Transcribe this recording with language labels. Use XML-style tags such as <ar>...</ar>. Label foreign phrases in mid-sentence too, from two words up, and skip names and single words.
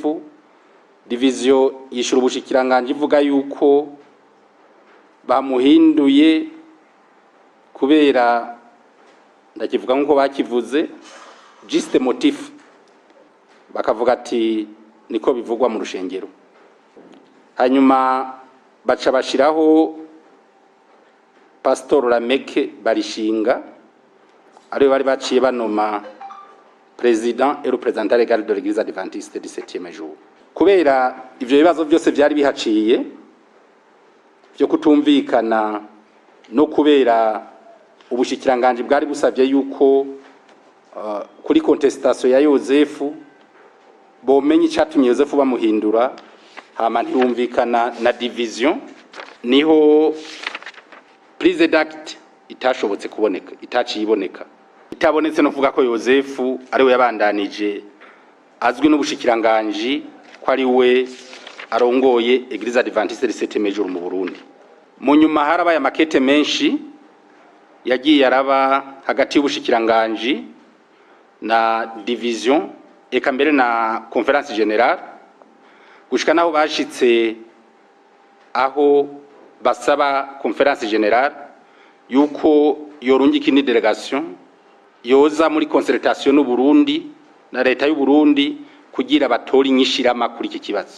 <rn>Division yishura ubushikiranganje ivuga yuko bamuhinduye kubera ndakivuga nko bakivuze</rn> <fr>juste motif,</fr> <rn>bakavuga ati niko bivugwa mu rushengero. Hanyuma baca bashiraho Pastor Lameke Barishinga ariwe bari baciye banoma</rn> <fr>président et représentant légal de l'Église Adventiste du 7e jour.</fr> <rn>Kubera ivyo bibazo byose byari bihaciye byo kutumvikana no kubera ubushikiranganje bwari busavye yuko kuri contestation ya Joseph bomenye icyatumye Joseph bamuhindura, hama ntiyumvikana na division, niho</rn> <fr>prise d'acte</fr> <rn>itashobotse kuboneka, itaciboneka. Itabonetse no kuvuga ko Joseph ariwe yabandanije azwi n'ubushikiranganje ko ari we arongoye Eglise Adventiste du 7e jour mu Burundi. Mu nyuma harabaye amakete menshi yagiye araba hagati y'ubushikiranganje na division eka mbere na</rn> <fr>conference générale,</fr> <rn>gushika naho bashitse aho basaba</rn> <fr>conference générale</fr> <rn>yuko yorungika ni delegation yoza muri concertation n'u Burundi na leta y'u Burundi kugira batori nyishirama kuri iki kibazo.</rn>